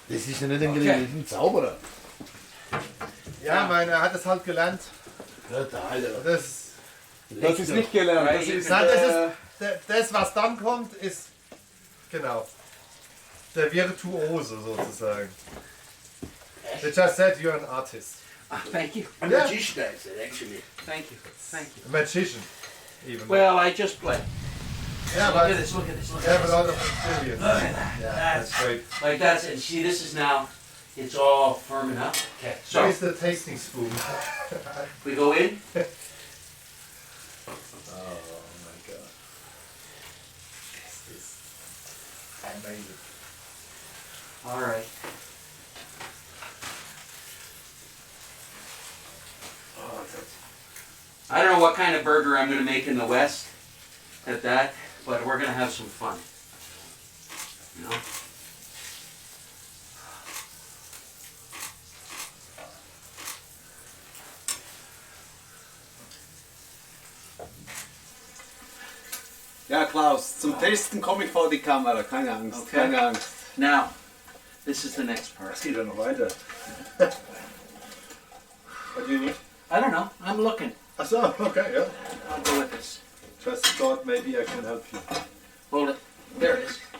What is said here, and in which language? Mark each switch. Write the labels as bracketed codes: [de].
[de] Das ist ja nicht ein ein Zauberer. Ja, er hat es halt gelernt. Total, ja. Das, Das ist nicht gelernt. Das ist, nein, das, was dann kommt, ist genau der Virtuose sozusagen. [en] They just said you're an artist. Thank you. A Yeah. magician, I said, actually. Thank you. Thank you. A magician, even. Well, I just play. yeah, Look at but this. Look at this. Look they have at a this. lot of experience. Look at that. That's great. Like that's it. See, this is now. It's all firming up. Okay. So Where's the tasting spoon? we go in. Oh my god. This is amazing. All right. I don't know what kind of burger I'm going to make in the West at that, but we're going to have some fun. You know? [de] ja, Klaus, zum Testen komme ich vor die Kamera. Keine Angst, [en] Okay. [de] keine Angst. [en] Now, this is the next part. [de] Es geht ja noch weiter. [en] What do you need? I don't know. I'm looking. [de] Ach so, okay, yeah. [en] I'll go with this. Just thought maybe I can help you. Hold it. There it is.